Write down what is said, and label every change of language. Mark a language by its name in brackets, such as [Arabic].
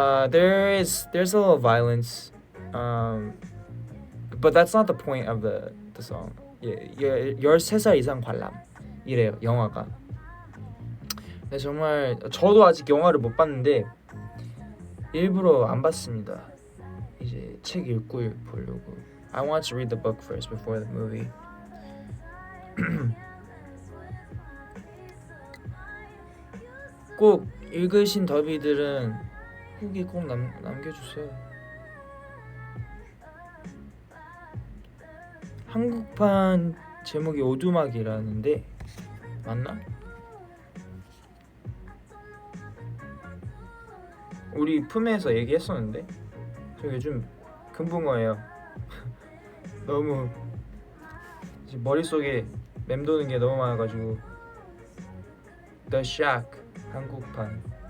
[English] There's a little violence, but that's not the point of the song. [Korean] 13살 이상 관람 이래요, 영화가. 근데 정말 저도 아직 영화를 못 봤는데 일부러 안 봤습니다. 이제 책 읽고 보려고. [English] I want to read the book first before the movie. [Korean] 꼭 읽으신 더비들은 후기 꼭 남겨주세요. 한국판 제목이 오두막이라는데 맞나? 우리 품에서 얘기했었는데 저 요즘 금붕어예요. 너무 머릿속에 맴도는 게 너무 많아가지고. The Shack 한국판.